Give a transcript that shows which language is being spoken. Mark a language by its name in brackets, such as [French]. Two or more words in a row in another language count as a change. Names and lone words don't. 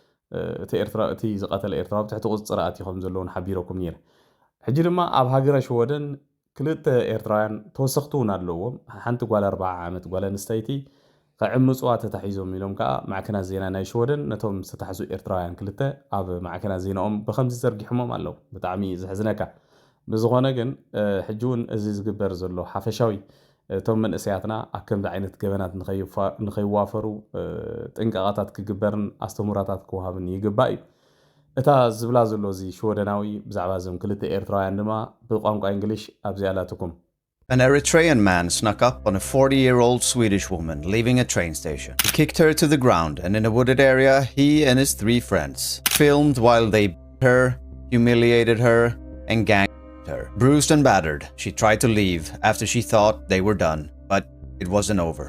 [Tigrinya] እቲ ዝቐተለ ኤርትራዊ ትሕቲ ቁፅፅር ኣትዮም ዘለውን ሓቢረኩም ነይረ ሕጂ ድማ ኣብ ሃገረ ሽወደን ክልተ ኤርትራውያን ተወሰኽቲ እውን ኣለዎም ሓንቲ ጓል 40 ዓመት ጓል ኣንስተይቲ ከዕምፅዋ ተታሒዞም ኢሎም ከዓ ማዕከናት ዜና ናይ ሽወደን ነቶም ዝተታሕዙ ኤርትራውያን ክልተ ኣብ ማዕከናት ዜናኦም ብከምዚ ዘርጊሖሞም ኣለው ብጣዕሚ ዝሕዝነካ ብዝኾነ ግን ሕጂ እውን እዚ ዝግበር ዘሎ ሓፈሻዊ እቶም መንእሰያትና ኣብ ከምዚ ዓይነት ገበናት ንኸይዋፈሩ ጥንቃቐታት ክግበርን ኣስተሙራታት ክወሃብን ይግባእ እዩ እታ ዝብላ ዘሎ እዚ ሽወደናዊ ብዛዕባ እዞም ክልተ ኤርትራውያን ድማ ብቋንቋ እንግሊሽ ኣብዚኣላትኩም [English] An Eritrean man snuck up on a 40-year-old Swedish woman leaving a train station. He kicked her to the ground, and in a wooded area, he and his 3 friends filmed while they beat her, humiliated her, and ganked her. Bruised and battered, she tried to leave after she thought they were done, but it wasn't over.